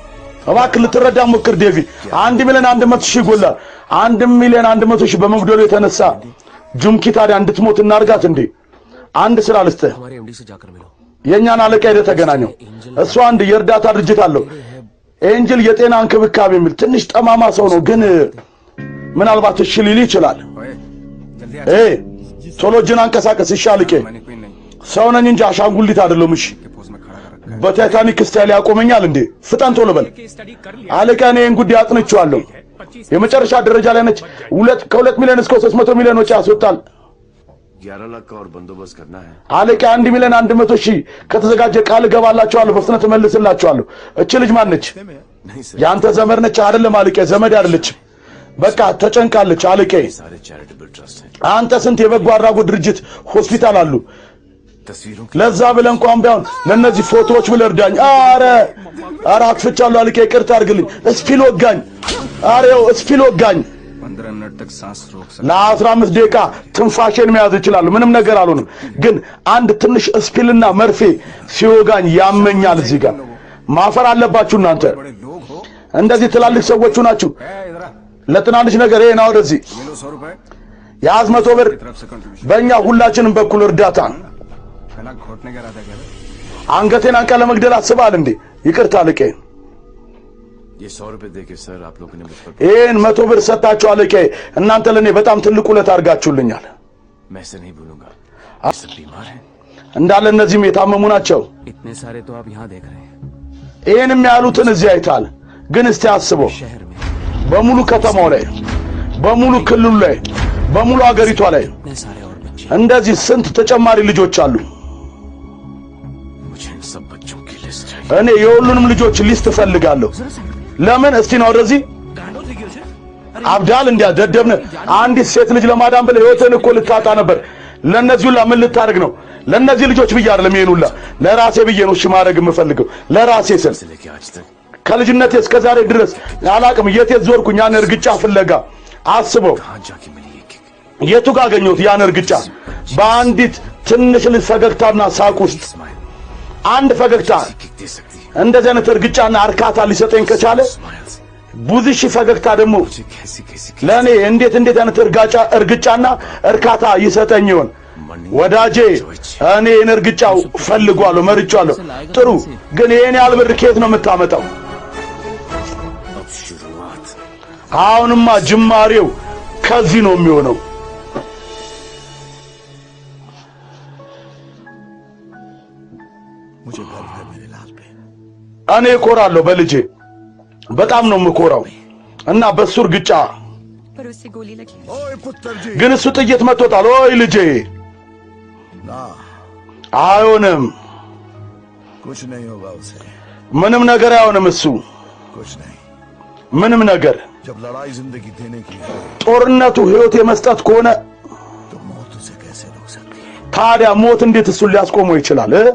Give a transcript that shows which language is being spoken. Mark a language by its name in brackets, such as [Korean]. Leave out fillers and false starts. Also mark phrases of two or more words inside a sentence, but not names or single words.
[Amharic] እባክህ ልትረዳ ሞክር ዴቪ 1 ሚሊዮን 100 ሺህ ይጎላል 1 ሚሊዮን 100 ሺህ በመጉደሉ የተነሳ ጁምኪ ታዲያ እንድትሞት እናርጋት እንዴ አንድ ስራ ልስጥህ [Hindi] हमारे एमडी से जाकर मिलो [Amharic] የኛን አለቃ ሄደህ ተገናኘው እሱ አንድ የእርዳታ ድርጅት አለው ኤንጅል የጤና እንክብካቤ የሚል ትንሽ ጠማማ ሰው ነው ግን ምናልባት እሺ ሊል ይችላል [Hindi] जल्दी [Amharic] ቶሎ እጅን አንቀሳቀስ እሺ አለቄ [Hindi] मैंने कोई नहीं [Amharic] ሰው ነኝ እንጂ አሻንጉሊት አይደለም እሺ [Hindi] के पोज में खड़ा कर रखा है [Amharic] በታይታኒክ ስታይል ያቆመኛል እንዴ ፍጠን ቶሎ በል አለቃ እኔ ይህን ጉዳይ አጥንቼዋለሁ የመጨረሻ ደረጃ ላይ ነች ከ2 ሚሊዮን እስከ 300 ሚሊዮን ወጪ ያስወጣል [Hindi] 11 लाख का और बंदोबस्त करना है [Amharic] አለቃ 1 ሚሊዮን 100 ሺህ ከተዘጋጀ ቃል ገባላችኋለሁ በፍጥነት መልስላችኋለሁ እቺ ልጅ ማን ነች [Hindi] नहीं सर [Amharic] ያንተ ዘመድ ነች አይደለም አለቃ ዘመድ አይደለችም በቃ ተጨንቃለች አለቃ [Hindi] सारे [English] charitable trust [Hindi] हैं [Amharic] አንተ ስንት የበጎ አድራጎት ድርጅት ሆስፒታል አሉ [Hindi] तस्वीरों [Amharic] ለዛ ብለህ እንኳን ቢሆን ለነዚህ ፎቶዎች ብለህ እርዳኝ አረ አጥፍቻለሁ አለቃ ይቅርታ አድርግልኝ እስፒል ወጋኝ አሬው እስፒል ወጋኝ [Hindi] 15 मिनट तक सांस रोक सकते [Amharic] ለ15 ደቂቃ ትንፋሽን መያዝ ይችላል ምንም ነገር አልሆንም ግን አንድ ትንሽ እስፒልና መርፌ ሲወጋኝ ያመኛል እዚህ ጋር ማፈር አለባችሁ እናንተ [Hindi] बड़े लोग हो [Amharic] እንደዚህ ትላልቅ ሰዎቹ ናችሁ [Hindi] इधर आ [Amharic] ለትናንሽ ነገር ይሄን አውደዚህ [Hindi] ये लो 100 रुपए [Amharic] ያዝ 100 ብር [Hindi] तरफ से कंट्रीब्यूशन [Amharic] በእኛ ሁላችንም በኩል እርዳታ [Hindi] पहला घोटने का इरादा क्या है [Amharic] አንገቴን አንቃ ለመግደል አስባል እንዴ ይቅርታ አለቄ [Hindi] ये 100 रुपए देके सर आप लोगों ने मुझ पर [Amharic] ይሄን 100 ብር ሰጣችሁ አለቄ እናንተ ለኔ በጣም ትልቅ ውለታ አድርጋችሁልኛል [Hindi] मैं इसे नहीं भूलूंगा ये सब बीमार हैं [Amharic] እንዳለ እነዚህም የታመሙ ናቸው [Hindi] इतने सारे तो आप यहाँ देख रहे हैं [Amharic] ይሄንም ያሉትን እዚህ አይታል ግን እስቲ አስበው [Hindi] शहर में [Amharic] በሙሉ ከተማው ላይ በሙሉ ክልሉ ላይ በሙሉ አገሪቷ ላይ [Hindi] इतने सारे और बच्चे [Amharic] እንደዚህ ስንት ተጨማሪ ልጆች አሉ [Hindi] मुझे इन सब बच्चों की लिस्ट चाहिए [Amharic] እኔ የሁሉንም ልጆች ሊስት እፈልጋለሁ ለምን እስቲ ነው ወደዚህ [Hindi] गांडो थे क्यों से [Amharic] አብዳል እንዲያደደብነ አንዲት ሴት ልጅ ለማዳን ብለህ ህይወትን እኮ ልታጣ ነበር ለነዚህ ሁላ ምን ልታደርግ ነው ለነዚህ ልጆች ብዬ አይደለም ይሄን ሁላ ለራሴ ብዬ ነው እሺ ማድረግ የምፈልገው ለራሴ ስል [Hindi] से लेके आज तक [Amharic] ከልጅነቴ እስከ ዛሬ ድረስ አላቅም የት ዞርኩኝ ያን እርግጫ ፍለጋ አስበው [Hindi] कहाँ जाके मिली ये किक [Amharic] የቱ ጋር አገኘሁት ያን እርግጫ በአንዲት ትንሽ ልጅ ፈገግታና ሳቅ ውስጥ [Hindi] स्माइल [Amharic] አንድ ፈገግታ [Hindi] किक दे सकती है [Amharic] እንደዚህ አይነት እርግጫና እርካታ ሊሰጠኝ ከቻለ [Hindi] स्माइल्स [Amharic] ብዙ ሺህ ፈገግታ ደግሞ [Hindi] मुझे कैसी कैसी [Amharic] ለኔ እንዴት አይነት እርግጫና እርካታ ይሰጠኝ ይሆን ወዳጄ እኔ እርግጫው ፈልጓለሁ መርጫለሁ ጥሩ ግን ይሄን ያህል ብር ከየት ነው የምታመጣው [Hindi] अब शुरुआत [Amharic] አሁንማ ጅማሬው ከዚህ ነው የሚሆነው [Hindi] मुझे गर्व है मेरे लाल पे [Amharic] እኔ እኮራለሁ በልጄ በጣም ነው የምኮራው እና በሱ እርግጫ [Hindi] पर उससे गोली लगी [Punjabi] ओए पुत्र जी [Amharic] ግን እሱ ጥይት መጥቶታል ኦይ ልጄ [Hindi] ना [Amharic] አይሆንም [Hindi] कुछ नहीं होगा उसे [Amharic] ምንም ነገር አይሆንም እሱ [Hindi] कुछ नहीं [Amharic] ምንም ነገር [Hindi] जब लड़ाई जिंदगी देने की है [Amharic] ጦርነቱ ህይወት የመስጠት ከሆነ [Hindi] तो मौत उसे कैसे रोक सकती है [Amharic] ታዲያ ሞት እንዴት እሱን ሊያስቆመው ይችላል